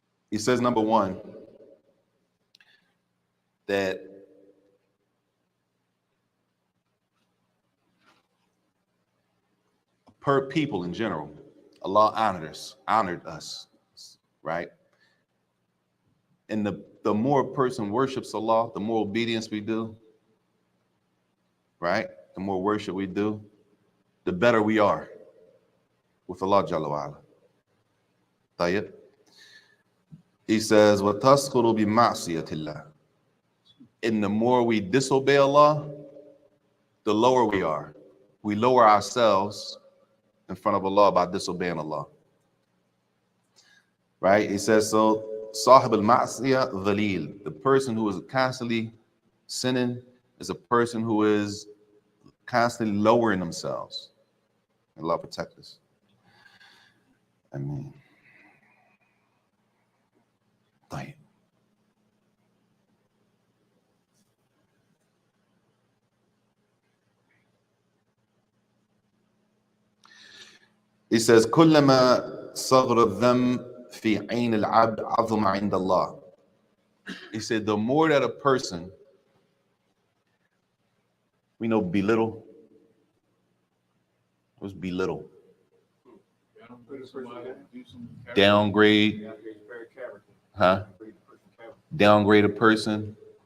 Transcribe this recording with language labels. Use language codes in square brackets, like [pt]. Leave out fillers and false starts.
[en] He says, number one, that per people in general, Allah honored us, right? And the more a person worships Allah, the more obedience we do, right? The more worship we do, the better we are with Allah Jalla wa'ala. [ar] Tayyib. He says, وَتَسْخُرُ بِمَعْصِيَةِ اللَّهِ. [en] And the more we disobey Allah, the lower we are. We lower ourselves in front of Allah by disobeying Allah. Right? He says, so, [ar] صاحب المعصية ذليل. [en] The person who is constantly sinning is a person who is constantly lowering themselves. Allah protect us. I mean, طيب. [ar] He says, كلما صغر الذنب في عين العبد عظم عند الله. [en] He said, the more that a person, we know belittle. What's belittle? Downgrade. Huh? Downgrade a person.